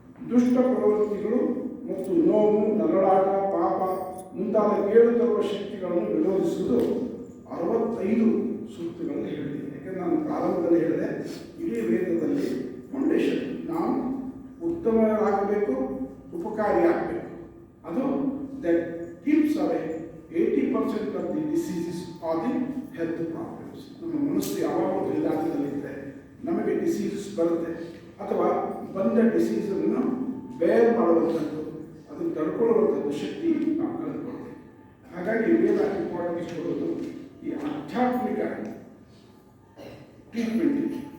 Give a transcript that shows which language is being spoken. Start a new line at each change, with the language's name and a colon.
Kannada: ದುಷ್ಟ ಪ್ರವೃತ್ತಿಗಳು ಮತ್ತು ನೋವು, ನರಳಾಟ, ಪಾಪ ಮುಂತಾದ ಕೇಳು ತರುವ ಶಕ್ತಿಗಳನ್ನು ವಿರೋಧಿಸುವುದು 65 ಸೂಕ್ತಗಳಲ್ಲಿ ಹೇಳಿದೆ. ಯಾಕೆಂದರೆ ನಾನು ಪ್ರಾರಂಭದಲ್ಲಿ ಹೇಳಿದೆ, ಇಡೀ ವೇದದಲ್ಲಿ ಫೌಂಡೇಶನ್ ನಾವು ಉತ್ತಮರಾಗಬೇಕು, ಉಪಕಾರಿಯಾಗಬೇಕು. ಅದು that
English: keeps away 80% of the diseases or the health problems.
Kannada: ನಮ್ಮ ಮನಸ್ಸು ಯಾವಾಗಲೂ ಬಲಿದಾಟದಲ್ಲಿದ್ದರೆ ನಮಗೆ ಡಿಸೀಸಸ್ ಬರುತ್ತೆ, ಅಥವಾ ಬಂದ ಡಿಸೀಸನ್ನು ಬೇರ್ ಮಾಡುವಂಥದ್ದು, ಅದನ್ನು ತಡ್ಕೊಳ್ಳುವಂಥದ್ದು ಶಕ್ತಿ ನಾವು ಕಳೆದುಕೊಳ್ತೇವೆ. ಹಾಗಾಗಿ ವೇದ ಇಂಪಾರ್ಟೆನ್ಸ್ ಕೊಡೋದು ಈ ಆಧ್ಯಾತ್ಮಿಕ ಟ್ರೀಟ್ಮೆಂಟ್.